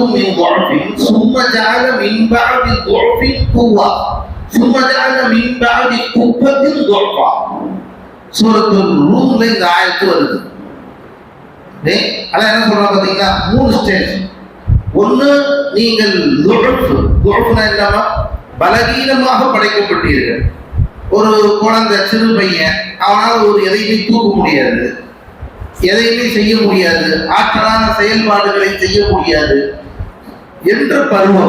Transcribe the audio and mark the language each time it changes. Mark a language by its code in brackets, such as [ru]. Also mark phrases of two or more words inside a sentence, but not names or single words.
[ar] من ضعف ثم جعل من بعد ضعف قوة ثم جعل من بعد قوة ضعفا. [ta] சூரத்துல் ரூம்ல இந்த ஆயத்து வருது. அல்லாஹ் என்ன சொல்றாங்க பாத்தீங்களா? 3 ஸ்டேஜ். ஒன்னு, நீங்கள் துஅஃப்னா என்னமா பலகீனமாக படைக்கப்பட்டீர்கள். ஒரு குழந்தை, சிறு பையன், அவனால் ஒரு எதையுமே தூக்க முடியாது, எதையுமே செய்ய முடியாது, ஆற்றலான செயல்பாடுகளை செய்ய முடியாது என்ற பருவம்.